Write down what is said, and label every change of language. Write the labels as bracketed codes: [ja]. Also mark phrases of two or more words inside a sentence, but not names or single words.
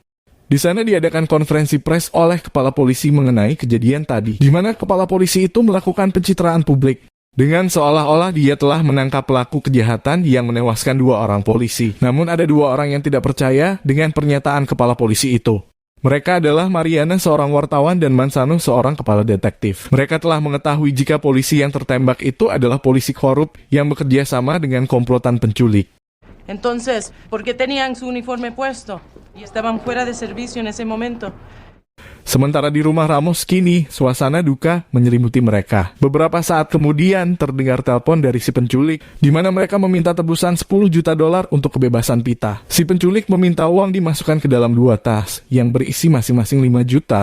[id] Di sana diadakan konferensi pers oleh kepala polisi mengenai kejadian tadi, di mana kepala polisi itu melakukan pencitraan publik dengan seolah-olah dia telah menangkap pelaku kejahatan yang menewaskan 2 orang polisi. Namun ada 2 orang yang tidak percaya dengan pernyataan kepala polisi itu. Mereka adalah Mariana, seorang wartawan, dan Manzano, seorang kepala detektif. Mereka telah mengetahui jika polisi yang tertembak itu adalah polisi korup yang bekerja sama dengan komplotan penculik. [es] Entonces, ¿por qué tenían su uniforme puesto y estaban fuera de servicio en ese momento? [id] Sementara di rumah Ramos kini, suasana duka menyelimuti mereka. Beberapa saat kemudian terdengar telepon dari si penculik, di mana mereka meminta tebusan $10 juta untuk kebebasan Pita. Si penculik meminta uang dimasukkan ke dalam 2 tas, yang berisi masing-masing $5 juta.